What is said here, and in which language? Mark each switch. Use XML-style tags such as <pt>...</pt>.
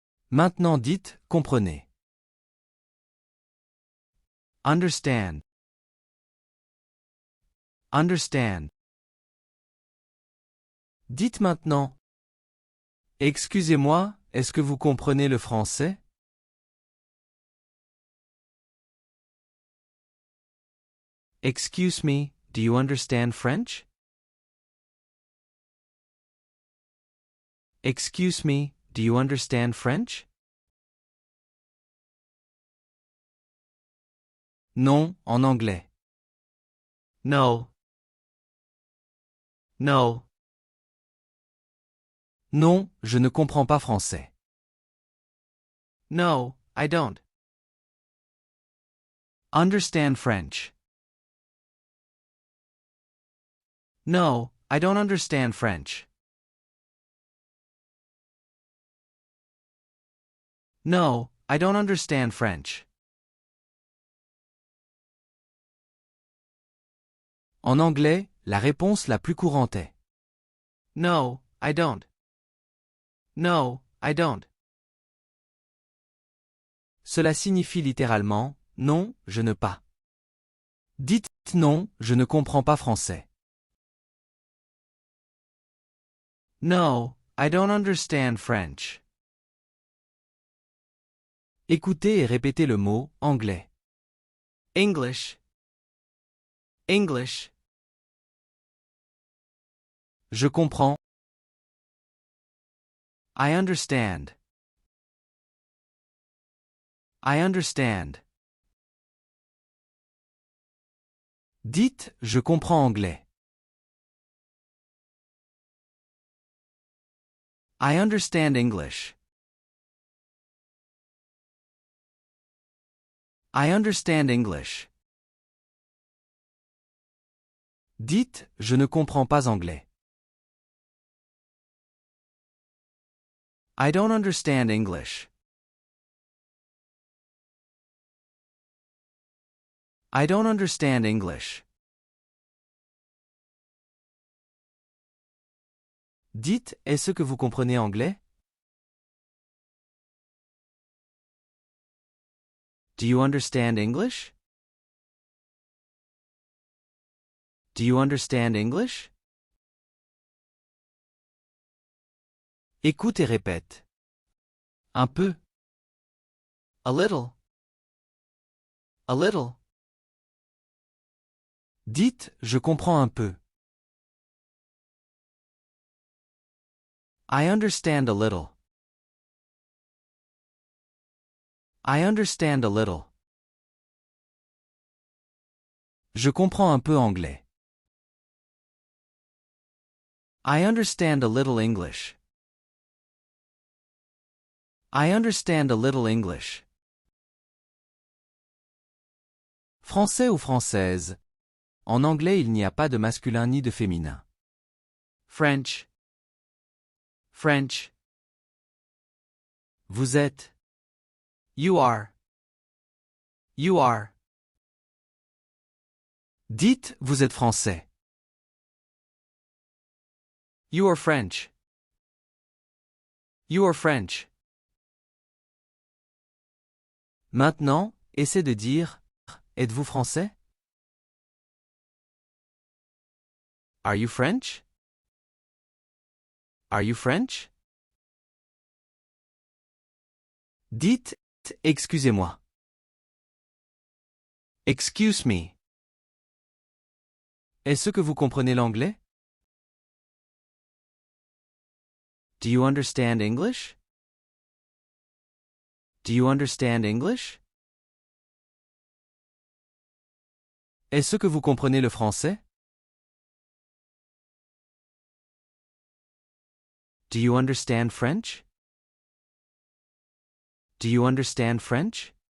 <fr>Maintenant dites « comprenez ».</fr> <en>Understand. Understand.</en> <fr>Dites maintenant « excusez-moi, est-ce que vous comprenez le français ?»</fr> <en>Excuse me, do you understand French? Excuse me, do you understand French?</en> <fr>Non, en anglais.</fr> <en>No. No.</en> <fr>Non, je ne comprends pas français.</fr> <en>No, I don't. Understand French. No, I don't understand French. No, I don't understand French.</en> <fr>En anglais, la réponse la plus courante est</fr> <en>No, I don't. No, I don't.</en> <fr>Cela signifie littéralement Non, je ne pas. Dites Non, je ne comprends pas français.</fr> <en>No, I don't understand French.</en> <fr>Écoutez et répétez le mot anglais.</fr> <en>English. English.</en> <fr>Je comprends.</fr> <en>I understand. I understand.</en> <fr>Dites je comprends anglais.</fr> <en>I understand English. I understand English.</en> <fr>Dites je ne comprends pas anglais.</fr> <en>I don't understand English. I don't understand English.</en> <fr>Dites est-ce que vous comprenez anglais?</fr> <en>Do you understand English? Do you understand English?</en> <fr>Écoute et répète. Un peu.</fr> <en>A little. A little.</en> <fr>Dites je comprends un peu.</fr> <en>I understand a little. I understand a little.</en> <fr>Je comprends un peu anglais.</fr> <en>I understand a little English. I understand a little English.</en> <fr>Français ou française. En anglais il n'y a pas de masculin ni de féminin.</fr> <en>French. French.</en> <fr>Vous êtes.</fr> <en>You are. You are.</en> <fr>Dites, vous êtes français.</fr> <en>You are French. You are French.</en> <fr>Maintenant, essayez de dire, êtes-vous français?</fr> <en>Are you French? Are you French?</en> <fr>Dites, excusez-moi.</fr> <en>Excuse me.</en> <fr>Est-ce que vous comprenez l'anglais?</fr> <en>Do you understand English? Do you understand English?</en> <fr>Est-ce que vous comprenez le français?</fr> <en>Do you understand French? Do you understand French?</en>